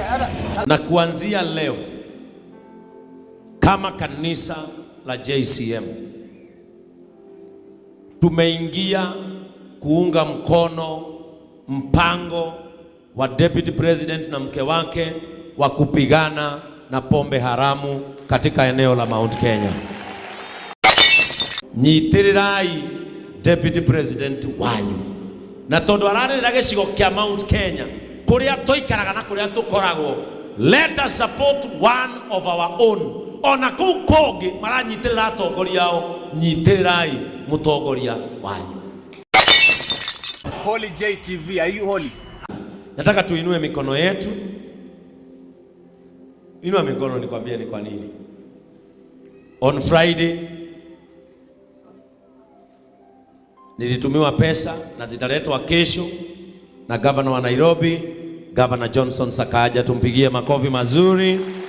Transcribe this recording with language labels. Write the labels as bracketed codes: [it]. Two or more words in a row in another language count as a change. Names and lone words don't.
[sw] Na kuanzia leo kama kanisa la JCM tumeingia kuunga mkono mpango wa [en] Deputy President [sw] na mke wake wa kupigana na pombe haramu katika eneo la Mount Kenya. [ki] Nyitirirai [en] Deputy President [ki] wanyu na tondu ararira gicigo kia Mount Kenya kuria toikaraga na kuria tukoragwo, [en] let us support one of our own. [ki] Ona kuu kongi maranyitirira atongoria ao, nyitirirai mutongoria wanyu. [en] Holy J TV, are you holy? [sw] Nataka tuinue mikono yetu. Inua mikono nikwambie ni kwa nini. [en] On Friday [sw] nilitumiwa pesa na zitaletwa kesho na Governor wa Nairobi, Governor Johnson Sakaja, tumpigie makofi mazuri.